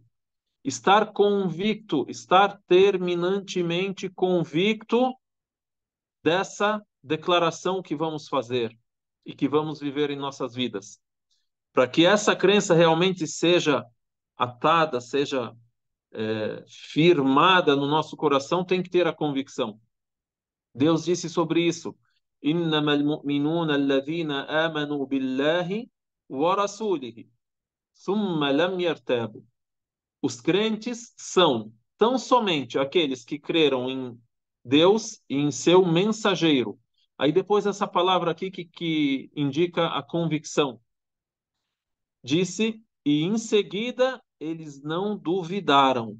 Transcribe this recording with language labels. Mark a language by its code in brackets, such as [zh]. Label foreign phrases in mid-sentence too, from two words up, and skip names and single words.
[pt] Estar convicto, estar terminantemente convicto dessa declaração que vamos fazer e que vamos viver em nossas vidas. Para que essa crença realmente seja atada, seja firmada no nosso coração, tem que ter a convicção. Deus disse sobre isso: [ar] إنما المؤمنون الذين آمنوا بالله ورسوله ثم لم يرتابوا. [pt] Os crentes são tão somente aqueles que creram em Deus e em seu mensageiro. Aí depois essa palavra aqui que indica a convicção. Disse, e em seguida eles não duvidaram.